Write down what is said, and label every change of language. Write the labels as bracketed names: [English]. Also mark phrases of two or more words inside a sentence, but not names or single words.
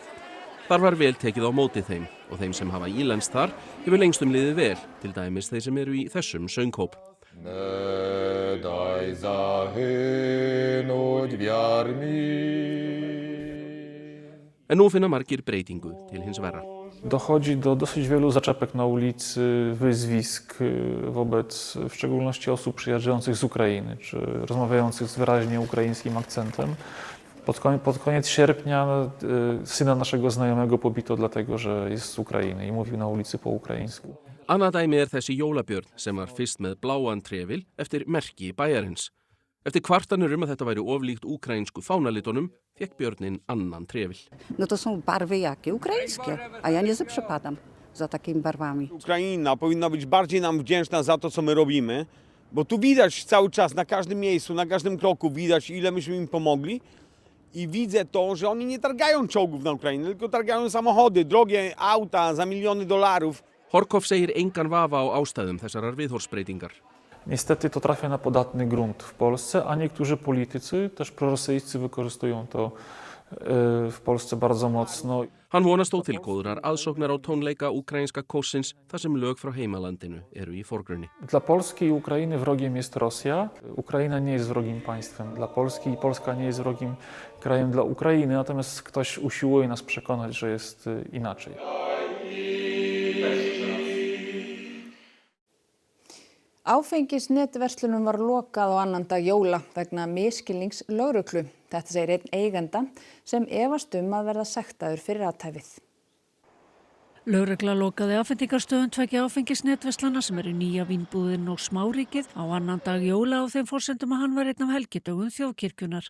[Icelandic] Þar var vel tekið á móti þeim og þeim sem hafa ílenst þar hefur lengstum liðið vel, til dæmis þeir sem eru í þessum sönghóp. En nú finna margir breytingu til hins verra. [Polish] Dochodzi do dosyć wielu zaczepek na ulicy, wyzwisk wobec w szczególności osób przyjeżdżających z Ukrainy, czy rozmawiających z wyraźnie ukraińskim akcentem. Pod koniec sierpnia syna naszego znajomego pobito dlatego, że jest z Ukrainy i mówił na ulicy po ukraińsku. [Icelandic] Annað dæmi þessi jólabjörn sem var fyrst með bláan trefil eftir merki bæjarins. Eftir kvartanir að þetta væri oflíkt ukrainsku fánalitunum, fékk björnin annan trefil. [Polish] No to są barwy jakie? Ukraińskie, a ja nie przepadam za takimi barwami. Ukraina powinna być bardziej nam wdzięczna za to, co my robimy, bo tu widać cały czas, na każdym miejscu, na każdym kroku widać, ile myśmy im pomogli. I widzę to, że oni nie targają czołgów na Ukrainę, tylko targają samochody, drogie auta za miliony dolarów. [Icelandic] Horkov segir engan vafa á ástæðum þessarar viðhorfsbreytingar. [Polish] Niestety to trafia na podatny grunt w Polsce, a niektórzy politycy, też prorosyjscy, wykorzystują to w Polsce bardzo mocno. [Icelandic] Hann vonast þó til góðrar aðsóknar á tónleika ukrainska kórsins þar sem lög frá heimalandinu eru í forgrunni. [Polish] Dla Polski i Ukrainy wrogiem jest Rosja. Ukraina nie jest wrogim państwem dla Polski i Polska nie jest wrogim krajem dla Ukrainy, natomiast ktoś usiłuje nas przekonać, że jest inaczej. [Icelandic] Áfengisnetverslunum var lokað á annan dag jóla vegna misskilnings lögreglu. Þetta segir einn eiganda sem efast að verða sektaður fyrir athæfið. Lögregla lokaði afhendingarstöðum tveggja áfengisnetverslana sem eru Nýja Vínbúðin og Smáríkið á annan dag jóla á þeim forsendum að hann var einn af helgidögum þjóðkirkjunnar.